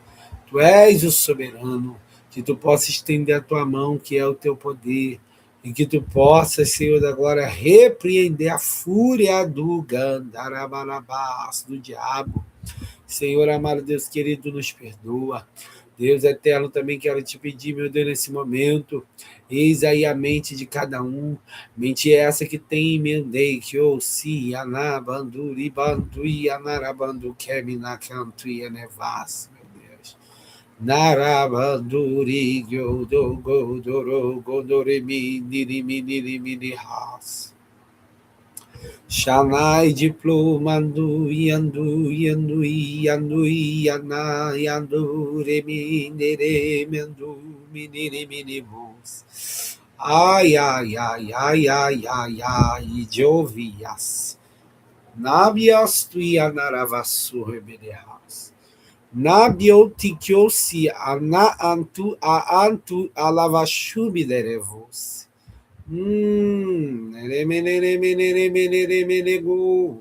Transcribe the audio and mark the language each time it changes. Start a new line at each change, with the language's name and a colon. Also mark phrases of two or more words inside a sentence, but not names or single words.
Portuguese: Tu és o soberano, que tu possa estender a tua mão, que é o teu poder, e que tu possas, Senhor da glória, repreender a fúria do Gandarabanabás, do diabo. Senhor amado, Deus querido, nos perdoa. Deus eterno, também quero te pedir, meu Deus, nesse momento, eis aí a mente de cada um, mente essa que tem emendei, que ouci, anabanduri, bandui, anarabandu, keminacantu, anevas, meu Deus. Narabanduri, godoro, godoremi, nirimi, nirimi, nirras. Shanai diplomandu yandu yandu yandu yana yandu remi nere mendu miniri minibus. Ai ai ai ai ai ai ai de ouvias. Nabias tu yanaravasu rebelehas. Nabiotikiosi ana antu a antu alavashu biderevos. Neremeneremeneremeneremenego.